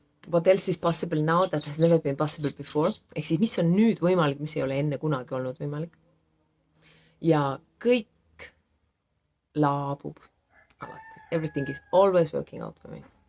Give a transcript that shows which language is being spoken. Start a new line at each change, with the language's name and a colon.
English: What else is possible now that has never been possible before?
Estonian: Ehk siis, mis on nüüd võimalik, mis ei ole enne kunagi olnud võimalik. Ja kõik laabub alati.
English: Everything is always working out for me.